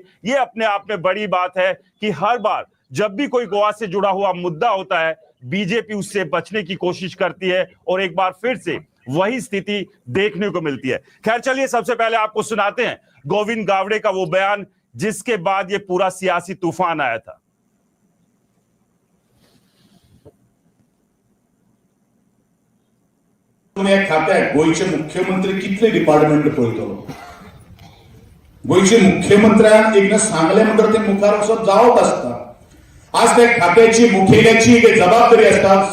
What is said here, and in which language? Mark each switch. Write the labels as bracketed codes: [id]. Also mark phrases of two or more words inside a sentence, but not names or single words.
[hi] ये अपने आप में बड़ी बात है कि हर बार जब भी कोई गोवा से जुड़ा हुआ मुद्दा होता है, बीजेपी उससे बचने की कोशिश करती है और एक बार फिर से वही स्थिति देखने को मिलती है। खैर चलिए, सबसे पहले आपको सुनाते हैं गोविंद गावड़े का वो बयान जिसके बाद ये पूरा सियासी तूफान आया था। [kok] तुम्ही खात्याक गोयचे मुख्यमंत्री कितले डिपार्टमेंट पळयतलो? गोयचे मुख्यमंत्र्यान एकदा सांगले म्हणटकीर ते मुखार वचप जावप आसता। आज त्या खात्याची मुखेल्याची एक जबाबदारी असतात।